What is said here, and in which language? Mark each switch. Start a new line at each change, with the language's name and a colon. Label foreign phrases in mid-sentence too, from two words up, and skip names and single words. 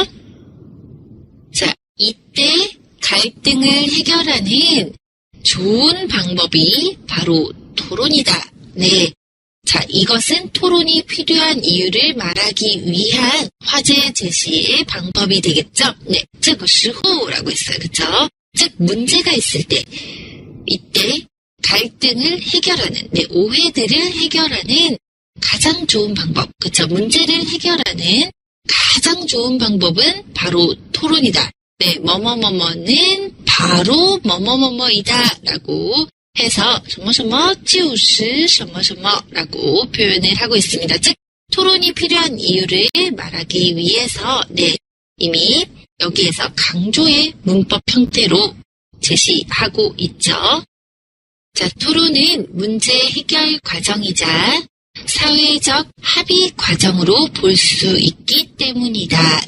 Korean: 자, 이때 갈등을 해결하는 좋은 방법이 바로 토론이다. 네. 자, 이것은 토론이 필요한 이유를 말하기 위한 화제 제시의 방법이 되겠죠? 네.
Chinese: 这个时候
Korean: 라고 했어요. 그쵸? 즉, 문제가 있을 때, 이때 갈등을 해결하는, 네, 오해들을 해결하는 가장 좋은 방법. 그쵸? 문제를 해결하는 가장 좋은 방법은 바로 토론이다. 네, 뭐뭐뭐뭐는 바로 뭐뭐뭐뭐이다 라고 해서
Chinese: 什么什么就是什么什么
Korean: 라고 표현을 하고 있습니다. 즉, 토론이 필요한 이유를 말하기 위해서 네, 이미 여기에서 강조의 문법 형태로 제시하고 있죠. 자, 토론은 문제 해결 과정이자 사회적 합의 과정으로 볼 수 있기 때문이다.